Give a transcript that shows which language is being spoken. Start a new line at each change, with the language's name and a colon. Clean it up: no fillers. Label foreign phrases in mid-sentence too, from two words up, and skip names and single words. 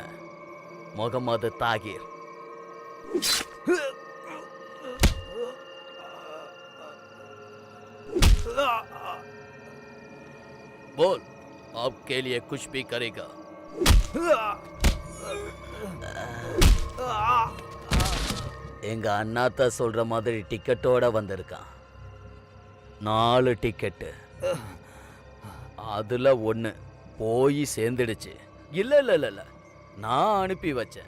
Tamil: முகமது தாகிர்.
Hindi: बोल आपके लिए कुछ भी करेगा.
Tamil: எங்க அண்ணாத்த சொல்ற மாதிரி டிக்கெட்டோட வந்திருக்கான். 4 டிக்கெட்டு. அதுல 1 போய் சேர்ந்துடுச்சு. இல்ல இல்ல இல்ல இல்ல, நான் அனுப்பி வச்சேன்.